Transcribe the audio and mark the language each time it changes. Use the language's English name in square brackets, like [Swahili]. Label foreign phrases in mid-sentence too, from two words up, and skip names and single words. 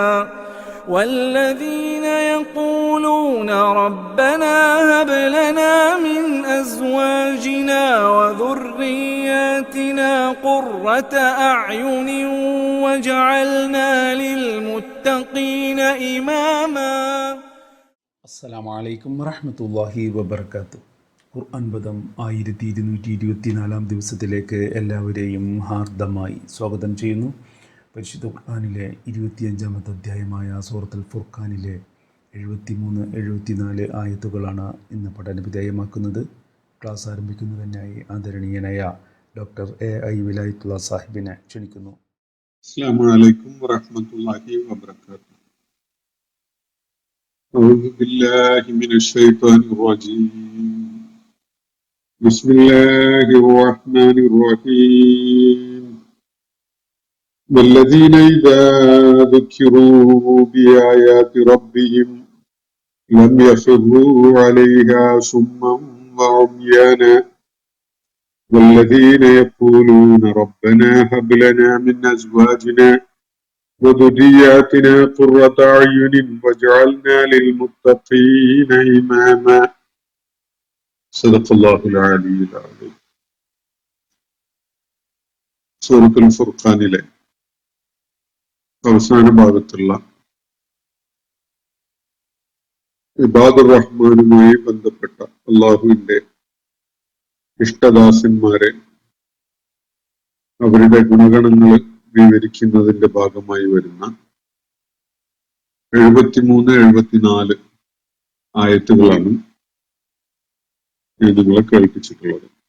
[Arabic] والذين يقولون ربنا هب لنا من أزواجنا وذرياتنا قرة أعين واجعلنا للمتقين إماما. السلام عليكم ورحمة الله وبركاته. [Malayalam] ഖുർആൻ പദം 1224 ദിവസത്തിലേക്ക് എല്ലാവരെയും ഹാർദമായി സ്വാഗതം ചെയ്യുന്നു. പരിശുദ്ധ ഖുർആനിലെ 25-ാമത്തെ അധ്യായമായ സൂറത്തുൽ ഫുർഖാനിലെ 73-74 ആയത്തുകളാണ് ഇന്ന് പഠനവിധേയമാക്കുന്നത്. ക്ലാസ് ആരംഭിക്കുന്നതിനായി ആദരണീയനായ ഡോക്ടർ AI വിലായത്തുള്ള സാഹിബിനെ ക്ഷണിക്കുന്നു. [Arabic] السلام عليكم ورحمة الله وبركاته. أعوذ بالله من الشيطان الرجيم. بسم الله الرحمن الرحيم. والذين إذا ذكروا بآيات ربهم لم يخروا عليها صما وعميانا والذين يقولون ربنا هب لنا من أزواجنا وذرياتنا قرة أعين واجعلنا للمتقين إماما. صدق الله العلي العظيم. [Malayalam] സൂറത്തുൽ ഫുർഖാനിലെ അവസാന ഭാഗത്തുള്ള ഇബാദുർ റഹ്മാനുമായി ബന്ധപ്പെട്ട അള്ളാഹുവിന്റെ ഇഷ്ടദാസന്മാരെ അവരുടെ ഗുണഗണങ്ങൾ വിവരിക്കുന്നതിന്റെ ഭാഗമായി വരുന്ന 73-74 ആയത്തുകളാണ് ഞാൻ നിങ്ങളെ കേൾപ്പിച്ചിട്ടുള്ളത്.